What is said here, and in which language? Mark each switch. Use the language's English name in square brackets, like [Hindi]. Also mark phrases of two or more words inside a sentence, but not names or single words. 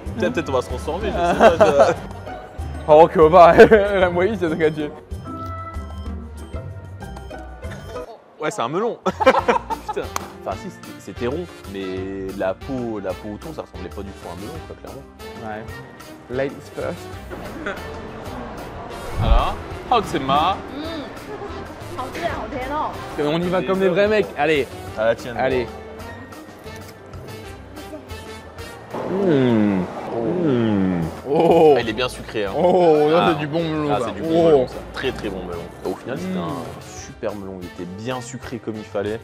[French] Peut-être on va se transformer, je sais pas. Oh que bah, la moitié c'est ce que tu. Ouais, c'est un melon. Putain. Enfin si, c'était rond, mais la peau autour, ça ressemblait pas du tout à un melon, quoi, clairement. Ouais. [English] Ladies first. [French] Alors, Hoxema. [Chinese] 好吃好甜哦。 [French] On y va comme des vrais mecs. Allez, À la tienne. allez. Oh. Ah, il est bien sucré. Hein. Oh, là Ah. c'est du bon melon. Ah, ça. c'est du bon melon, Oh. ça. Très très bon melon. Au final, c'était un super melon. Il était bien sucré comme il fallait.